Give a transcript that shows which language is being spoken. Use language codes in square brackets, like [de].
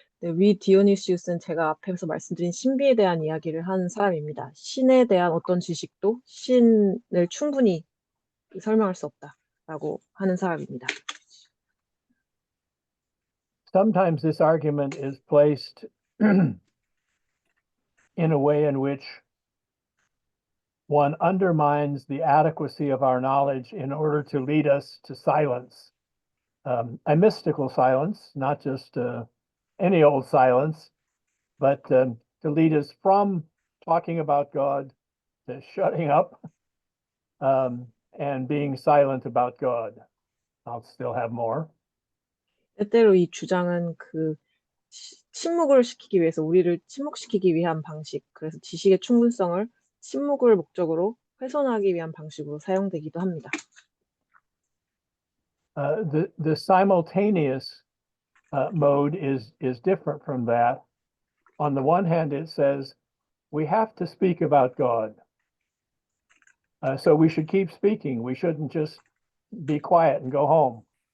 [ko] 네, 위-디오니시우스는 제가 앞에서 말씀드린 신비에 대한 이야기를 하는 사람입니다. 신에 대한 어떤 지식도 신을 충분히 설명할 수 없다라고 하는 사람입니다. [en] Sometimes this argument is placed in a way in which one undermines the adequacy of our knowledge in order to lead us to silence, a mystical silence, not just any old silence, but to lead us from talking about God to shutting up and being silent about God. I'll still have more. [ko] 때때로 이 주장은 침묵을 시키기 위해서 우리를 침묵시키기 위한 방식, 그래서 지식의 충분성을 침묵을 목적으로 훼손하기 위한 방식으로 사용되기도 합니다. [en] The simultaneous mode is different from that. On the one hand, it says we have to speak about God. So we should keep speaking. We shouldn't just be quiet and go home.